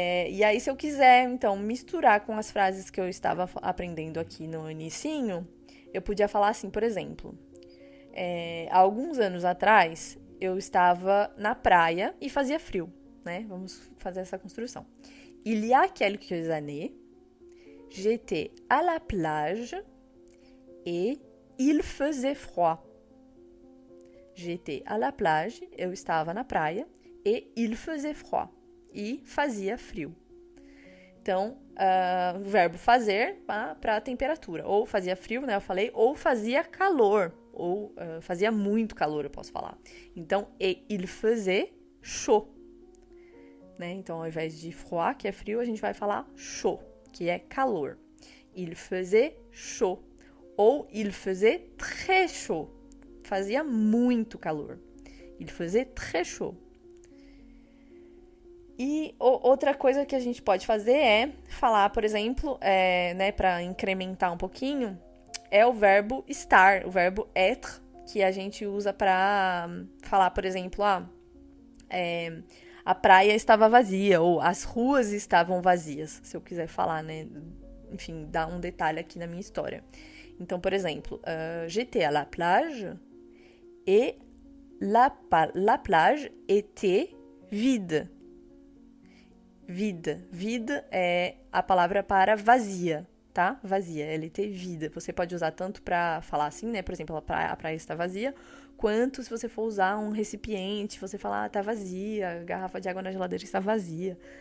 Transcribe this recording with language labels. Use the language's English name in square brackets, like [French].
[Portuguese] E aí, se eu quiser, então, misturar com as frases que eu estava aprendendo aqui no inicinho, eu podia falar assim, por exemplo, Há alguns anos atrás, eu estava na praia e fazia frio, né? Vamos fazer essa construção. [French] Il y a quelques années, j'étais à la plage et il faisait froid. J'étais à la plage, [Portuguese] eu estava na praia, [French] et il faisait froid, [Portuguese] e fazia frio. Então, o verbo fazer para a temperatura. Ou fazia frio, né? Eu falei, ou fazia calor, ou fazia muito calor, eu posso falar. [French] Então, et il faisait chaud. Né? [Portuguese] Então, ao invés de froid, que é frio, a gente vai falar chaud, que é calor. [French] Il faisait chaud. Ou il faisait très chaud. [Portuguese] Fazia muito calor. [French] Il faisait très chaud. [Portuguese] E outra coisa que a gente pode fazer é falar, por exemplo, né, para incrementar um pouquinho, é o verbo estar, o verbo être, que a gente usa para falar, por exemplo, a praia estava vazia, ou as ruas estavam vazias, se eu quiser falar, né? Enfim, dar um detalhe aqui na minha história. Então, por exemplo, [French] j'étais à la plage et la plage était vide. Vide. [Portuguese] Vide é a palavra para vazia, tá? Vazia, [French] elle était vide. [Portuguese] Você pode usar tanto para falar assim, né? Por exemplo, a praia está vazia, quanto se você for usar um recipiente, você falar, tá vazia, a garrafa de água na geladeira está vazia.